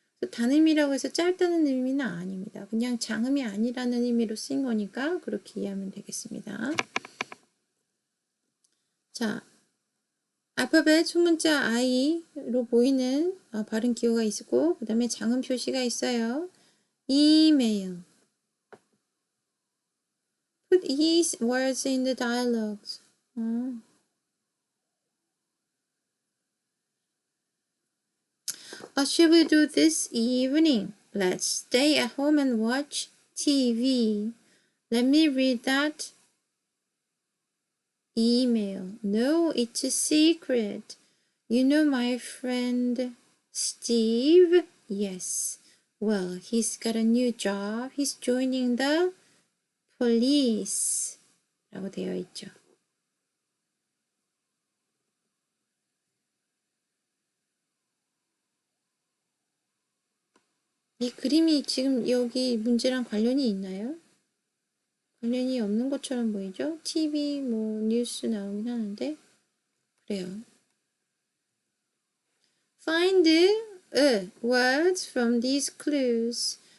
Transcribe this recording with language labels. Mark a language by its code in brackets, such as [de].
[ko] 단음이라고 해서 짧다는 의미는 아닙니다. 그냥 장음이 아니라는 의미로 쓰인 거니까 그렇게 이해하면 되겠습니다. 자, 알파벳 소문자 I로 보이는 발음 기호가 있고 그 다음에 장음 표시가 있어요. 이메일. [en] Put these words in the dialogues. What should we do this evening? Let's stay at home and watch TV. Let me read that email. No, it's a secret. You know my friend Steve? Yes. Well, he's got a new job. He's joining the police. [ko] 라고 되어 있죠. 이 그림이 지금 여기 문제랑 관련이 있나요? 관련이 없는 것처럼 보이죠? TV, 뉴스 나오긴 하는데. 그래요. [en] Find words from these clues.